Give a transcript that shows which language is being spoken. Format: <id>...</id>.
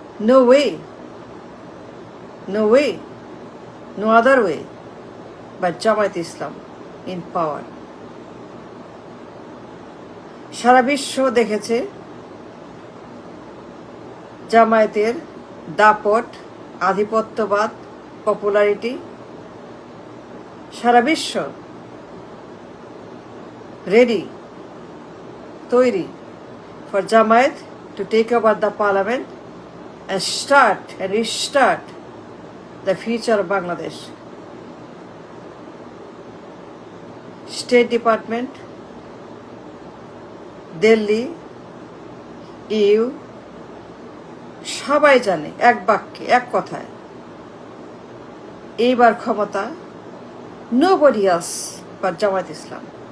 <en>No way, no other way but Jamaat Islam in power.</en> <bn>সারা বিশ্ব দেখেছে জামায়াতের দাপট, আধিপত্যবাদ, পপুলারিটি। সারা বিশ্ব রেডি, তৈরি</bn> <en>for Jamaat to take over the parliament and restart the future of Bangladesh.</en> <bn>State Department, Delhi, you সবাই জানে এক বাক্যে, এক কথায়, এইবার ক্ষমতা</bn> <en>nobody else but</en> <bn>Jamaat Islam.</bn>